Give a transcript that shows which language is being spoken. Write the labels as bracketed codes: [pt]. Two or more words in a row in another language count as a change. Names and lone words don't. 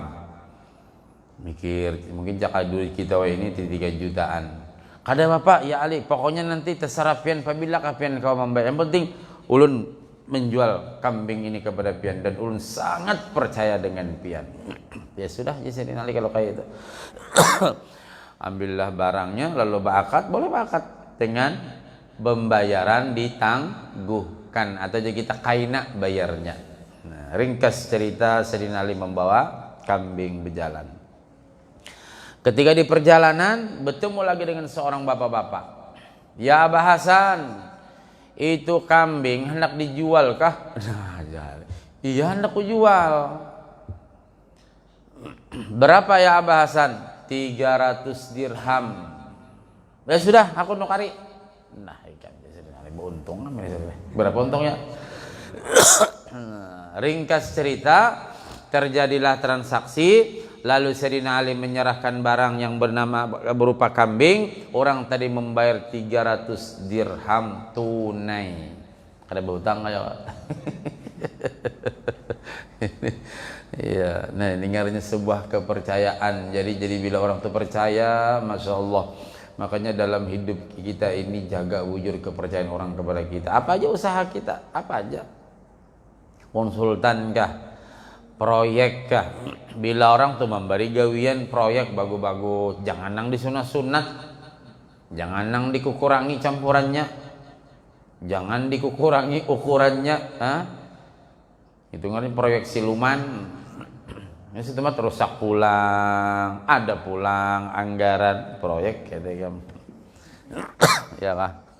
[id] Mikir, mungkin cakap duit kita ini 3 jutaan. [bjn] Kada bapak, ya Ali, pokoknya nanti terserah pian pabila pian kau membayar. Yang penting ulun menjual kambing ini kepada pian dan ulun sangat percaya dengan pian. [id] Ya sudah, ya Sayyidina Ali kalau kayak itu. Ambillah barangnya lalu berakad, boleh berakad dengan pembayaran ditangguhkan atau jadi kita kaina bayarnya. Nah, ringkas cerita Sayyidina Ali membawa kambing berjalan. Ketika di perjalanan bertemu lagi dengan seorang bapak-bapak. Ya Abah Hasan, itu kambing hendak dijual kah? Nah, iya hendak kujual. Berapa ya Abah Hasan? 300 dirham. Ya sudah, aku nukari. Nah, ikan Sayyidina Ali beruntung. Berapa untungnya? Ringkas cerita, terjadilah transaksi, lalu Sayyidina Ali menyerahkan barang yang berupa kambing. Orang tadi membayar 300 dirham tunai. [bjn] Kada berhutang aja. [id] Iya, nah ini ngarannya sebuah kepercayaan. Jadi bila orang itu percaya, [ar] ما شاء الله. [id] Makanya dalam hidup kita ini jaga wujud kepercayaan orang kepada kita. Apa aja usaha kita, apa aja. Konsultan kah, proyek kah, bila orang tuh memberi gawian proyek bagus-bagus, jangan nang disunat-sunat, jangan nang dikurangi campurannya, jangan dikurangi ukurannya, itu ngarin proyek siluman. [bjn] Ini sistemnya terusak pulang, ada pulang anggaran proyek gitu ya kah.